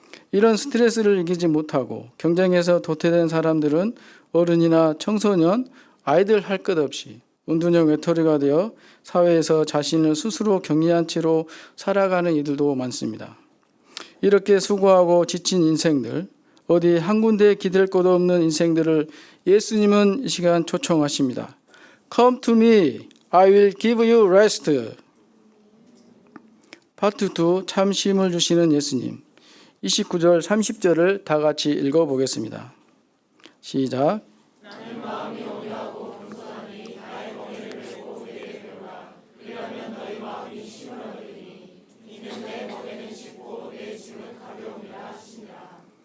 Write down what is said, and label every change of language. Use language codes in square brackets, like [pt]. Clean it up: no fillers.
[ko] 이런 스트레스를 이기지 못하고 경쟁에서 도태된 사람들은 어른이나 청소년, 아이들 할 것 없이 은둔형 외톨이가 되어 사회에서 자신을 스스로 격리한 채로 살아가는 이들도 많습니다. 이렇게 수고하고 지친 인생들, 어디 한 군데에 기댈 곳 없는 인생들을 예수님은 이 시간 초청하십니다. [en] Come to me, I will give you rest. [ko] 파트 2, 참 쉼을 주시는 예수님. 29절, 30절을 다 같이 읽어보겠습니다. 시작. 나는 마음이 온유하고 겸손하니 나의 멍에를 메고 우리에게 배우라. 그러면 너희 마음이 쉼을 얻으리니 이는 내 멍에는 쉽고 내 짐은 가벼움이라 하시니라.